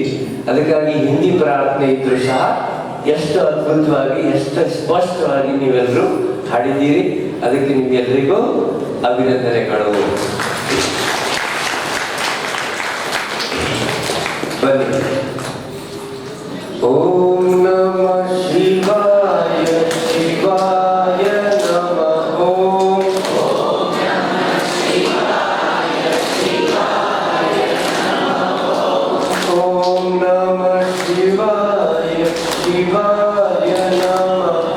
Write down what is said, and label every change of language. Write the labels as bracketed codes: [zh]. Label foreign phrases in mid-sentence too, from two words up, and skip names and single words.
[kn] ಅದಕ್ಕಾಗಿ ಹಿಂದಿ ಪ್ರಾರ್ಥನೆ ಇದ್ರು ಸಹ ಎಷ್ಟು ಅದ್ಭುತವಾಗಿ ಎಷ್ಟು ಸ್ಪಷ್ಟವಾಗಿ ನೀವೆಲ್ಲರೂ ಹಾಡಿದ್ದೀರಿ. ಅದಕ್ಕೆ ನಿಮ್ಗೆಲ್ಲರಿಗೂ ಅಭಿನಂದನೆಗಳು. ಬನ್ನಿ. [sa] ಓಂ ನಮಃ ಶಿವಾಯ ಶಿವಾಯ ನಮಃ. ಓಂ ಓಂ ನಮಃ ಶಿವಾಯ ಶಿವಾಯ ನಮಃ.